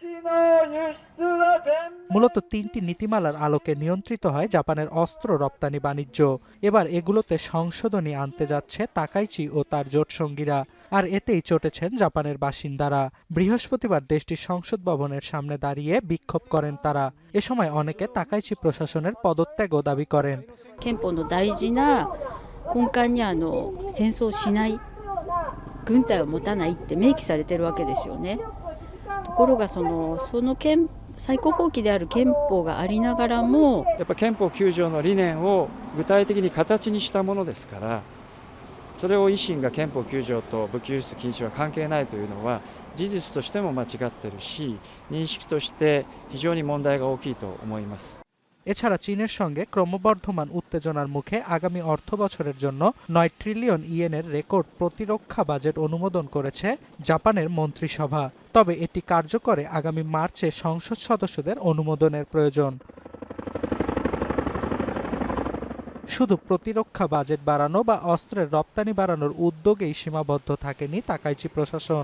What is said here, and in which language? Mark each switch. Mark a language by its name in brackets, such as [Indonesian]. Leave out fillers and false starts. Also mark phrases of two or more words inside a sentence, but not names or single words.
[Bangla] মূলত তিনটি নীতিমালার আলোকে নিয়ন্ত্রিত হয় জাপানের অস্ত্র রপ্তানি বাণিজ্য। এবার এগুলোতে সংশোধনী আনতে যাচ্ছে তাকাইচি ও তার জোটসঙ্গীরা। আর এতেই চটেছেন জাপানের বাসিন্দারা। বৃহস্পতিবার দেশটির সংসদ ভবনের সামনে দাঁড়িয়ে বিক্ষোভ করেন তারা। এ সময় অনেকে তাকাইচি প্রশাসনের পদত্যাগও দাবি করেন। [Japanese] 憲法の大事な根幹に戦争をしない軍隊を持たないって明記されてるわけですよね。ところがその最高法規である憲法がありながらもやっぱ憲法9条の理念を具体的に形にしたものですから、それを維新が憲法9条と武器輸出禁止は関係ないというのは事実としても間違ってるし、認識として非常に問題が大きいと思います。 [Bangla] এছাড়া চীনের সঙ্গে ক্রমবর্ধমান উত্তেজনার মুখে আগামী অর্থবছরের জন্য ৯ ট্রিলিয়ন ইয়েনের রেকর্ড প্রতিরক্ষা বাজেট অনুমোদন করেছে জাপানের মন্ত্রিসভা। তবে এটি কার্যকরে আগামী মার্চে সংসদ সদস্যদের অনুমোদনের প্রয়োজন। শুধু প্রতিরক্ষা বাজেট বাড়ানো বা অস্ত্রের রপ্তানি বাড়ানোর উদ্যোগেই সীমাবদ্ধ থাকেনি তাকাইচি প্রশাসন।